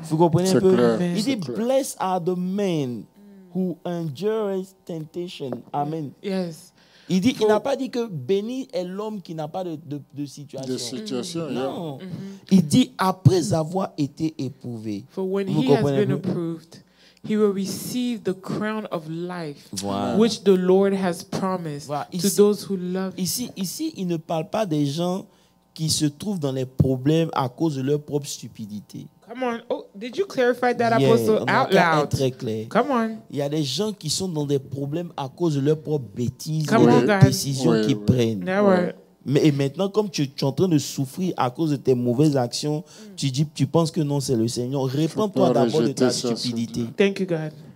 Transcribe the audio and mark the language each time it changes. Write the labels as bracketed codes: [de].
[fr] Vous comprenez un peu? Clair. Il dit, [en] blessed are the men who endure temptation. Amen. Yes. [fr] Il n'a pas dit que béni est l'homme qui n'a pas de situation. Non. Il dit, après avoir été éprouvé. [en] For when he has been approved, he will receive the crown of life, which the Lord has promised to those who love him. [fr] Ici, il ne parle pas des gens qui se trouvent dans les problèmes à cause de leur propre stupidité. [en] Come on. Oh, did you clarify that, Apostle, out loud? [fr] Très clair. [en] Come on. [fr] Il y a des gens qui sont dans des problèmes à cause de leurs propres bêtises et des décisions qu'ils prennent. Et maintenant, comme tu es en train de souffrir à cause de tes mauvaises actions, tu penses que non, c'est le Seigneur. Répands-toi d'abord de ta stupidité. [en] Thank you, God.